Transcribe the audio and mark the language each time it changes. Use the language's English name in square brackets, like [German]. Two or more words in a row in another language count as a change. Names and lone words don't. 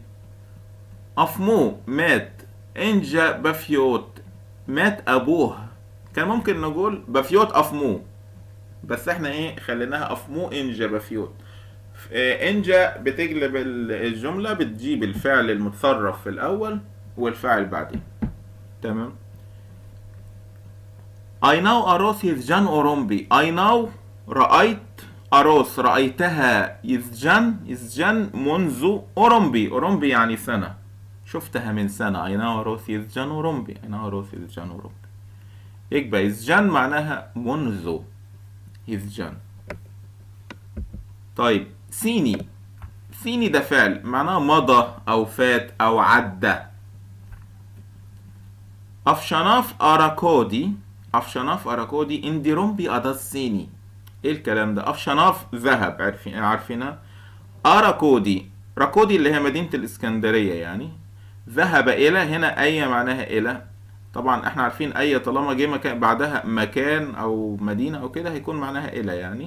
[Arabic] أفمو مات. [Coptic] ⲉⲛϫⲉ ⲡⲉϥⲓⲱⲧ [Arabic] مات أبوه. كان ممكن نقول [Coptic] ⲡⲉϥⲓⲱⲧ ⲁϥⲙⲟⲩ, [Arabic] بس احنا ايه خليناها [Coptic] ⲁϥⲙⲟⲩ ⲉⲛϫⲉ ⲡⲉϥⲓⲱⲧ. [Arabic] انجا بتقلب الجملة، بتجيب الفعل المتصرف في الأول والفاعل بعدين. تمام. [Coptic] ⲁⲓⲛⲁⲩ ⲉⲣⲟⲥ ⲓⲥϫⲉⲛ ⲟⲩⲣⲟⲙⲡⲓ. ⲁⲓⲛⲁⲩ [Arabic] رأيت أروس، رأيتها يزجان منذ أورومبي. أورومبي يعني سنة، شفتها من سنة. [Coptic] ⲁⲓⲛⲁⲩ ⲉⲣⲟⲥ ⲓⲥϫⲉⲛ ⲟⲩⲣⲟⲙⲡⲓ. ⲁⲓⲛⲁⲩ ⲉⲣⲟⲥ ⲓⲥϫⲉⲛ ⲟⲩⲣⲟⲙⲡⲓ. [Arabic] يبقى يزجان معناها منذ يزجان. طيب سيني. سيني ده فعل معناه مضى أو فات أو عدى. [Coptic] ⲁϥϣⲉ ⲛⲁϥ ⲉⲣⲁⲕⲟϯ. ⲁϥϣⲉ ⲛⲁϥ ⲉⲣⲁⲕⲟϯ ⲛ̀ϯⲣⲟⲙⲡⲓ ⲉⲧⲥⲓⲛⲓ. [Arabic] إيه الكلام ده؟ أفشناف ذهب، عارفينها. أراكودي، راكودي اللي هي مدينة الإسكندرية يعني. ذهب إلى، هنا أي معناها إلى. طبعا احنا عارفين أي طالما جه مكان بعدها مكان أو مدينة أو كده هيكون معناها إلى يعني.